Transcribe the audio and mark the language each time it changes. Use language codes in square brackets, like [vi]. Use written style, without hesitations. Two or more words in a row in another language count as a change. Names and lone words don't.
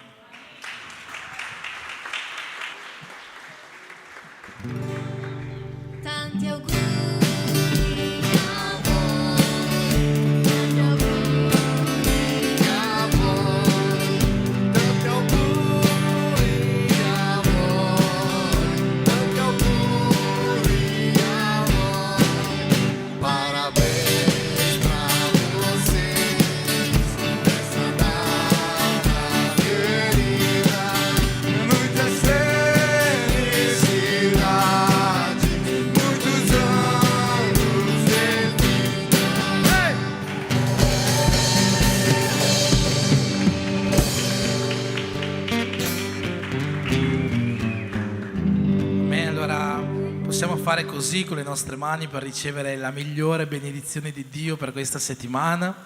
[it] Tanti auguri a voi, tanti auguri a voi, tanti auguri a voi, tanti auguri a voi. [pt] Parabéns pra vocês nessa data querida. Muitas felicidades, muitos anos de vida. Hey! Amen. [it] Allora possiamo fare così con le nostre mani per ricevere la migliore benedizione di Dio per questa settimana.